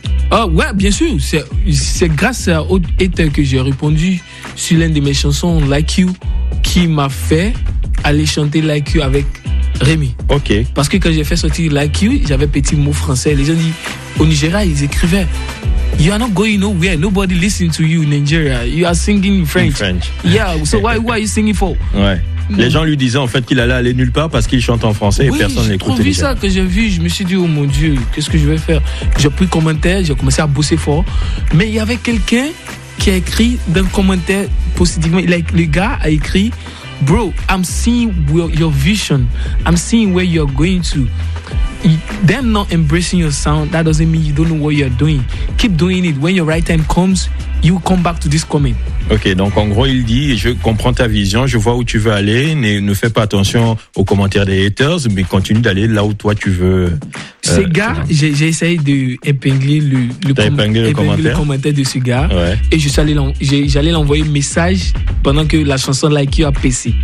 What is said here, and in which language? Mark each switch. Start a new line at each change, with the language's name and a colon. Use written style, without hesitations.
French: Ah ouais, bien sûr. C'est grâce aux haters que j'ai répondu sur l'une de mes chansons Like You, qui m'a fait aller chanter Like You avec Rémi. Ok. Parce que quand j'ai fait sortir Like You, j'avais petit mot français. Les gens disent, au Nigeria, ils écrivaient.
English: You are not going nowhere. Nobody listening to you in Nigeria. You are singing in French. Yeah. So why are you singing for?
French: Ouais. Les gens lui disaient en fait qu'il allait aller nulle part parce qu'il chante en français, oui, et personne n'écoutait. J'ai trop vu ça que j'ai vu. Je me suis dit, oh mon Dieu, qu'est-ce que je vais faire? J'ai pris commentaire. J'ai commencé à bosser fort. Mais il y avait quelqu'un qui a écrit dans le commentaire positivement.
English: Like,
French: le gars a écrit,
English: bro, I'm seeing your vision. I'm seeing where you're going to. Them not embracing your sound, that doesn't mean you don't know what you're doing. Keep doing it. When your right time comes, you come back to this comment.
French: Ok, donc en gros, il dit, je comprends ta vision, je vois où tu veux aller, ne fais pas attention aux commentaires des haters, mais continue d'aller là où toi tu veux. Ce gars, j'ai essayé d'épingler le commentaire de ce gars. Ouais. Et j'allais l'envoyer un message pendant que la chanson Like You a passé.